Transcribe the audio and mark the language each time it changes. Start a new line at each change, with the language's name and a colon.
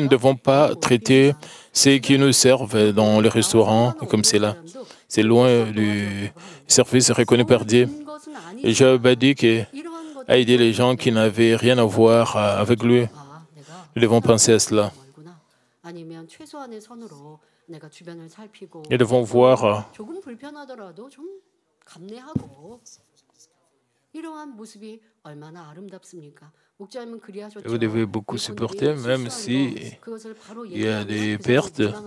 French: Nous ne devons pas traiter ceux qui nous servent dans les restaurants comme cela. C'est loin du service reconnu par Dieu. Et Job a dit que à aider les gens qui n'avaient rien à voir avec lui.
Korean: 아, 내가
French: Nous devons penser à cela.
Korean: 멀구나. 아니면 최소한의 선으로 내가 주변을 살피고
French: Nous devons voir
Korean: 조금 불편하더라도 좀 감내하고 이러한 모습이 얼마나 아름답습니까? 목자님은 그리하셨죠.
French: vous devez beaucoup supporter, même si il y a des pertes.